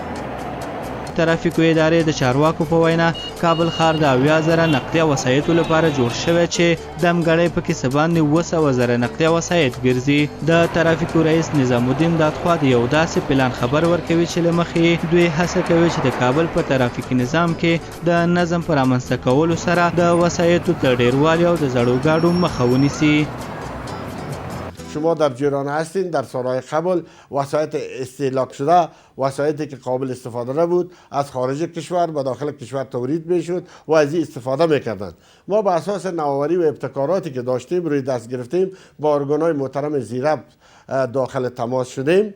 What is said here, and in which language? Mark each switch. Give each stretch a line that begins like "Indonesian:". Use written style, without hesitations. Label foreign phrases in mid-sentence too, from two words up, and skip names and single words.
Pashto: ترافیکو ادارې د چارواکو په وینا کابل ښار د 80,000 نقلیه وسایطو لپاره جوړ شوی چې دمګړی پکې څه باندې 7,000 نقلیه وسایط ګرځي. د ترافیکو رئیس نظام الدین دادخوا د یو داسې پلان خبر ورکوي چې له مخې دوی هڅه کوي چې د کابل په ترافیکي نظام کې د نظم په رامنځته کولو سره د وسایطو د ډیروالي او د زړو ګاډو مخه ونیسي.
Persian: شما در جیران هستین، در سالهای قبل وسایط استهلاک شده، وسایطی که قابل استفاده نبود از خارج کشور به داخل کشور تولید میشد و از این استفاده میکردند. ما به اساس نوآوری و ابتکاراتی که داشتیم روی دست گرفتیم با ارگانهای محترم زیرب داخل تماس شدیم.